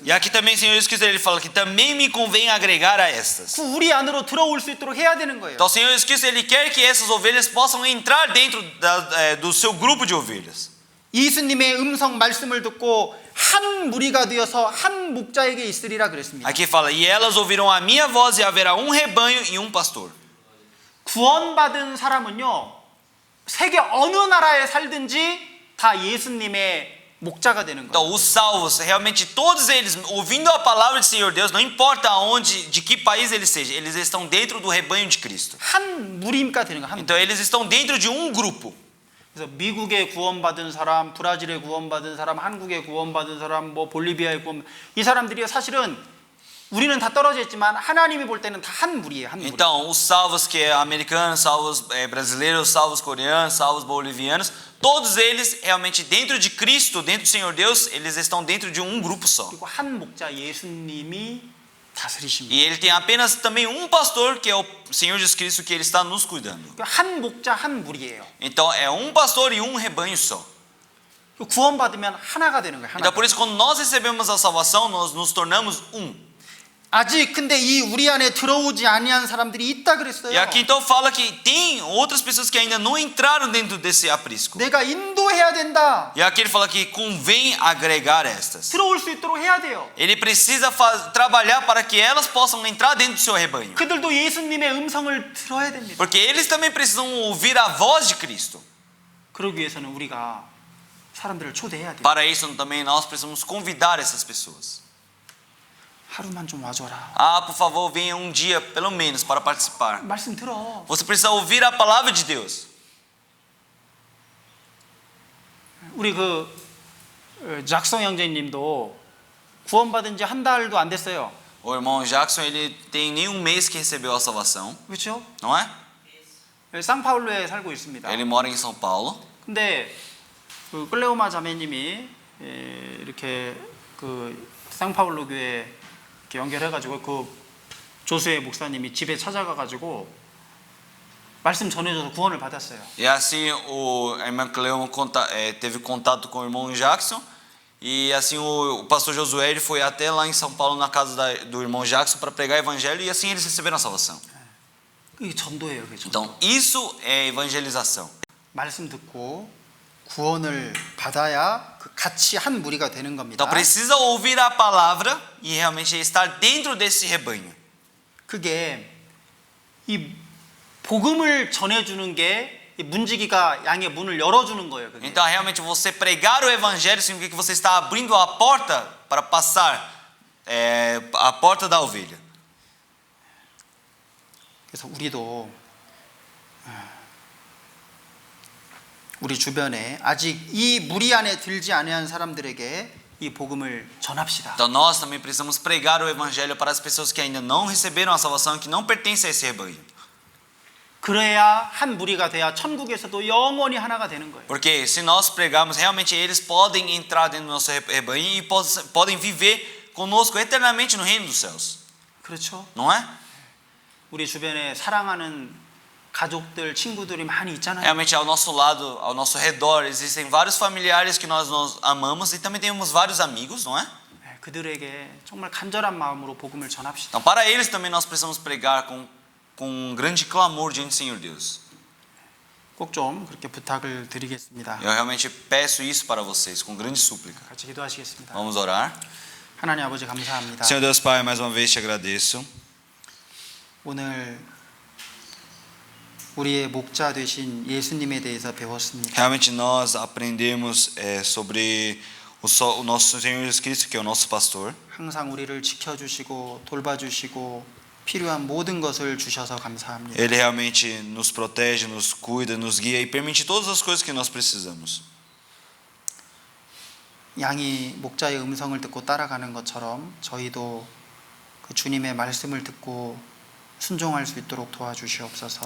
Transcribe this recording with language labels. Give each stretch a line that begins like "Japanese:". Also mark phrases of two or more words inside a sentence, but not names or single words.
Portuguese: E aqui também Senhor Jesus Cristo, ele fala que também me convém agregar a estas.
Korean: 그 우리 안으로 들어올 수 있도록 해야 되는 거예요.
Portuguese: Então o Senhor Jesus Cristo, ele quer que essas ovelhas possam entrar dentro do seu grupo de ovelhas.
Korean: 예수님의 음성 말씀을 듣고 한 무리가 되어서 한 목자에게 있으리라 그랬습니다.
Portuguese: Aqui fala, e elas ouvirão a minha voz e haverá um rebanho e um pastor.
Korean: 구원받은 사람은요, 세계 어느 나라에 살든지 다 예수님의 목자가 되는
Portuguese: Então
Korean: 거예요.
Portuguese: os salvos, realmente todos eles, ouvindo a palavra do Senhor Deus, não importa onde, de que país eles sejam, eles estão dentro do rebanho de Cristo.
Korean: 한 무리가 되는 거예요. 한
Portuguese: Então
Korean: 무리.
Portuguese: eles estão dentro de um grupo.
Korean: 그래서 미국에 구원받은 사람, 브라질에 구원받은 사람, 한국에 구원받은 사람, 뭐 볼리비아에 이 사람들이 사실은 우리는 다 떨어져 있지만 하나님이 볼 때는 다 한 무리예요. 한 무리.
Portuguese: Então os salvos que é americanos, salvos brasileiros, salvos coreanos, salvos bolivianos, todos eles realmente dentro de Cristo, dentro do Senhor Deus, eles estão dentro de um grupo só.
Korean: 그리고 한 목자 예수님이 다스리십니다.
Portuguese: E ele tem apenas também um pastor, que é o Senhor Jesus Cristo, que ele está nos cuidando.
Korean: 한 목자 한 무리예요.
Portuguese: Então é um pastor e um rebanho só.
Korean: 구원받으면 하나가 되는 거예요. 하나.
Portuguese: Então por isso quando nós recebemos a salvação, nós nos tornamos um.
Korean: 아직 근데 이 우리 안에 들어오지 아니한 사람들이 있다 그랬어요.
Portuguese: E aqui então fala que tem outras pessoas que ainda não entraram dentro desse aprisco.
Korean: 내가 인도해야 된다.
Portuguese: E aqui ele fala que convém agregar estas.
Korean: 들어올 수 있도록 해야 돼요.
Portuguese: Ele precisa trabalhar para que elas possam entrar dentro do seu rebanho.
Korean: 그들도 예수님의 음성을 들어야 됩니다.
Portuguese: Porque eles também precisam ouvir a voz de Cristo.
Korean: 그러기 위해서는 우리가 사람들을 초대해야 돼요.
Portuguese: Para isso também nós precisamos convidar essas pessoas.
Korean: 하루만 좀 와줘라.
Portuguese: Por favor, venha um dia pelo menos para participar.
Korean: 말씀 들어.
Portuguese: Você precisa ouvir a palavra de Deus.
Korean: 우리 잭성 형제님도 구원받은 지 한 달도 안 됐어요.
Portuguese: O irmão Jackson, ele tem nenhum mês que recebeu a salvação,
Korean: 그렇죠?
Portuguese: não é?
Korean: 상파울루에 살고 있습니다.
Portuguese: Ele mora em São Paulo.
Korean: 근데 클레오마 자매님이 이렇게 상파울루 교회 이렇게 연결해가지고 조수의 목사님이 집에 찾아가가지고 말씀 전해줘서 구원을 받았어요.
Portuguese: E assim a irmã Cleoma teve contato com o irmão Jackson. E assim o pastor Josué ele foi até lá em São Paulo na casa do irmão Jackson para pregar o evangelho. E assim eles receberam a salvação.
Korean: 이게 전도예요. 그게 전도.
Portuguese: Então isso é evangelização.
Korean: 말씀 듣고 구원을 받아야 그 같이 한 무리가 되는 겁니다.
Portuguese: Então precisa ouvir a palavra e realmente estar dentro desse rebanho.
Korean: 그게 이 복음을 전해주는 게 이 문지기가 양의 문을 열어주는 거예요. 그게.
Portuguese: Então realmente você pregar o evangelho significa que você está abrindo a porta para passar a porta da ovelha.
Korean: 그래서 우리도 우리 주변에 아직 이 무리 안에 들지 아니한 사람들에게 이 복음을 전합시다.
Portuguese: Então nós também precisamos pregar o evangelho para as pessoas que ainda não receberam a salvação e que não pertencem a esse rebanho.
Korean: 그래야 한 무리가 돼야 천국에서도 영원히 하나가 되는 거예요.
Portuguese: Porque se nós pregarmos, realmente eles podem entrar dentro do nosso rebanho e podem viver conosco eternamente no reino dos céus.
Korean: 그렇죠?
Portuguese: Não é?
Korean: 우리 주변에 사랑하는 가족들, 친구들이 많이 있잖아요.
Portuguese: Realmente ao nosso lado, ao nosso redor, existem vários familiares que nós amamos e também temos vários amigos, não é?
Korean: 그들에게 정말 간절한 마음으로 복음을 전합시다.
Portuguese: Então para eles também nós precisamos pregar com um grande clamor diante do Senhor Deus.
Korean: 꼭 좀 그렇게 부탁을 드리겠습니다.
Portuguese: Eu realmente peço isso para vocês, com grande súplica.
Korean: 같이 기도하시겠습니다.
Portuguese: Vamos orar.
Korean: 하나님 아버지 감사합니다.
Portuguese: Senhor Deus Pai, mais uma vez te agradeço.
Korean: 오늘 우리의 목자 되신 예수님에 대해서 배웠습니다.
Portuguese: Realmente nós aprendemos sobre o nosso Senhor Jesus Cristo, que é o nosso pastor.
Korean: 항상 우리를 지켜주시고 돌봐주시고 필요한 모든 것을 주셔서 감사합니다.
Portuguese: Ele realmente nos protege, nos cuida, nos guia e permite todas as coisas que nós precisamos.
Korean: 양이 목자의 음성을 듣고 따라가는 것처럼 저희도 그 주님의 말씀을 듣고 순종할 수 있도록 도와주시옵소서.